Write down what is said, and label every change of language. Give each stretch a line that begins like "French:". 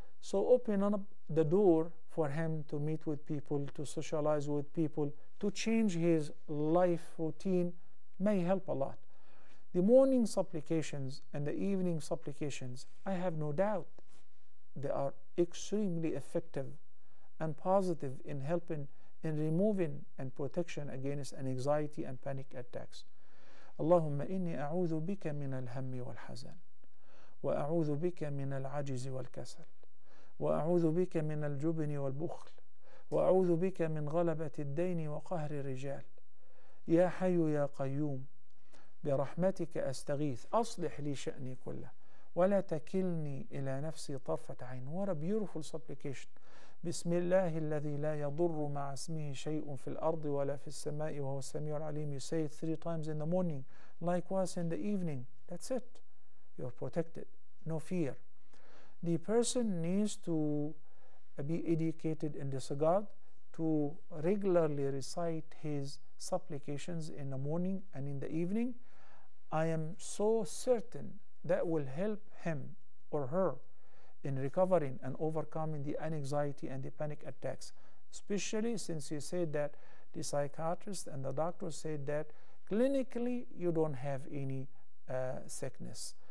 English: So open up the door for him to meet with people, to socialize with people, to change his life routine may help a lot. The morning supplications and the evening supplications, I have no doubt they are extremely effective and positive in helping in removing and protection against anxiety and panic attacks.
Arabic: اللهم إني أعوذ بك من الهم والحزن وأعوذ بك من العجز والكسل وأعوذ بك من الجبن والبخل وأعوذ بك من غلبة الدين وقهر الرجال يا حي يا قيوم برحمتك أستغيث أصلح لي شأني كله ولا تكلني إلى نفسي طرفة عين.
English: What a beautiful supplication.
Arabic: بسم الله الذي لا يضر مع اسمه شيء في الأرض ولا في السماء وهو السميع العليم.
English: You say it 3 times in the morning, likewise in the evening. That's it. You're protected. No fear. The person needs to be educated in this regard, to regularly recite his supplications in the morning and in the evening. I am so certain that will help him or her in recovering and overcoming the anxiety and the panic attacks, especially since you said that the psychiatrist and the doctors said that clinically you don't have any sickness.